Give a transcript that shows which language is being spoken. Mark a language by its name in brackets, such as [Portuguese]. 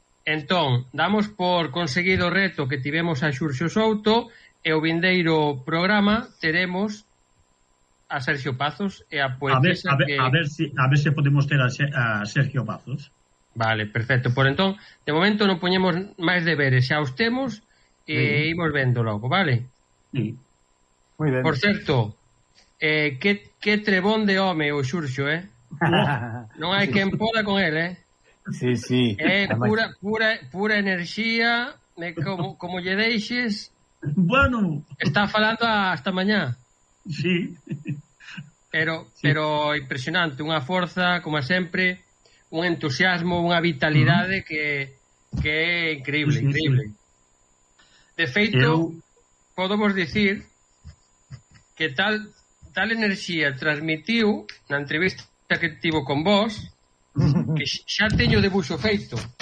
[Galician] Entón, damos por conseguido o reto que tivemos a Xurxo Souto e o vindeiro programa teremos a Sergio Pazos e a poetisa a ver se podemos ter a Sergio Pazos. Vale, perfecto. Por entón, de momento non poñemos máis deberes, xa os temos e imos vendo logo, vale? Sí. [Spanish] Muy bien. Por cierto, qué trebón de hombre o Xurxo, ¿eh? No hay quien pueda con él, ¿eh? Sí, sí. [Galician] Pura energía, como lle deixes. Bueno. [Spanish] Está falando hasta mañana. Sí. Pero impresionante, una fuerza, como siempre, un entusiasmo, una vitalidad que es increíble, sí, sí, increíble. [Galician] Sí. De feito, podemos decir que tal enerxía transmitiu na entrevista que tivo con vos, que xa teño debuxo feito.